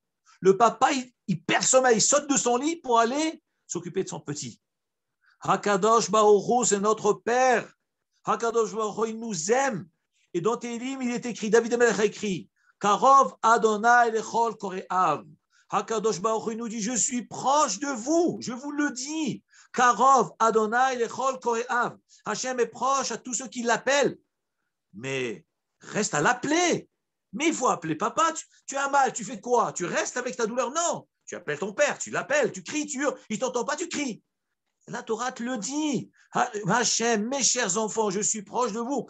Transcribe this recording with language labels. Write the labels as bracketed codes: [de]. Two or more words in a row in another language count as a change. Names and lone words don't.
[fr] Le papa, il perd sommeil, il saute de son lit pour aller s'occuper de son petit. Hakadosh Baruch Hu, c'est notre père. Hakadosh Baruch Hu, il nous aime. Et dans Télim, il est écrit, David Amelech a écrit, [he] קרוב אדני לכל קוראיו. [fr] Hakadosh Baruch Hu nous dit, je suis proche de vous, je vous le dis. [he] קרוב אדני לכל קוראיו. [fr] Hachem est proche à tous ceux qui l'appellent. Mais reste à l'appeler. Mais il faut appeler papa. Tu as mal, tu fais quoi? Tu restes avec ta douleur? Non. Tu appelles ton père, tu l'appelles, tu cries, tu hurles. Il ne t'entend pas, tu cries. La Torah te le dit. Hachem, mes chers enfants, je suis proche de vous.